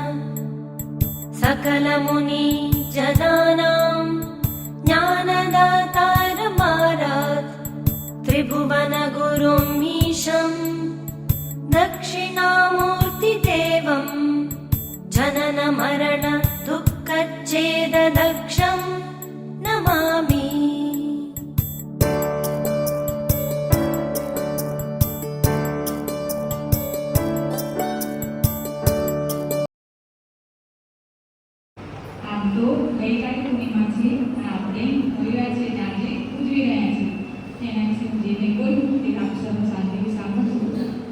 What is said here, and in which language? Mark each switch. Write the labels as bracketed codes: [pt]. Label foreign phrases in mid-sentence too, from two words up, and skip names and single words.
[sa] सकलमुनि जनानां ज्ञानदातारमारात् त्रिभुवनगुरुम् ईशं दक्षिणामूर्तिदेवं जनन मरण दुःखच्छेददक्षं नमामि। [gu] તો ગઈકાલે પૂર્ણિમા છે અને આપણે રવિવાર છે આજે ઉજવી રહ્યા છીએ એના વિશે હું જેને બોલું તે આપ સૌ સાથે સાંભળજો।